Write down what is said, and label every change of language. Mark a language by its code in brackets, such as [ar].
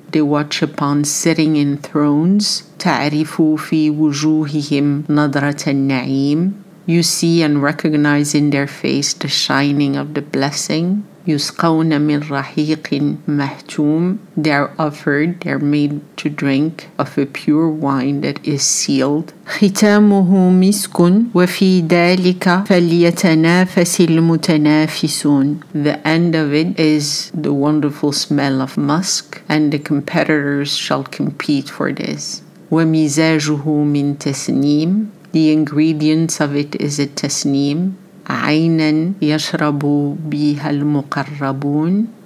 [en] They watch upon sitting in thrones. [ar] تَعْرِفُ فِي وُجُوهِهِمْ نَضْرَةَ النَّعِيمِ. [en] You see and recognize in their face the shining of the blessing. [ar] يسقون من رحيق مختوم. [en] They're offered, they're made to drink of a pure wine that is sealed. [ar] ختامه مسك وفي ذلك فليتنافس المتنافسون. [en] The end of it is the wonderful smell of musk, and the competitors shall compete for this. [ar] ومزاجه من تسنيم. [en] The ingredients of it is a tasneem. [ar] عينا يشرب بها المقربون.